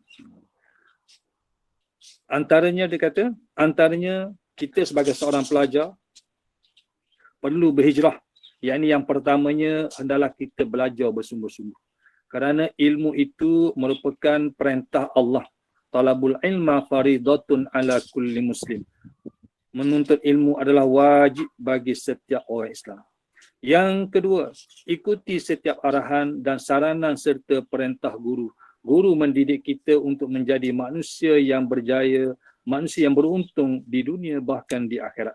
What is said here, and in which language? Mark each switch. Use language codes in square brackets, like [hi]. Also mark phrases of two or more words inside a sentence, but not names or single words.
[ms] Antaranya kita sebagai seorang pelajar perlu berhijrah, yakni yang pertamanya hendaklah kita belajar bersungguh-sungguh. Kerana ilmu itu merupakan perintah Allah. [ar] طلب العلم فريضة على كل مسلم. [ms] Menuntut ilmu adalah wajib bagi setiap orang Islam. Yang kedua, ikuti setiap arahan dan saranan serta perintah guru. Guru mendidik kita untuk menjadi manusia yang berjaya, manusia yang beruntung di dunia bahkan di akhirat.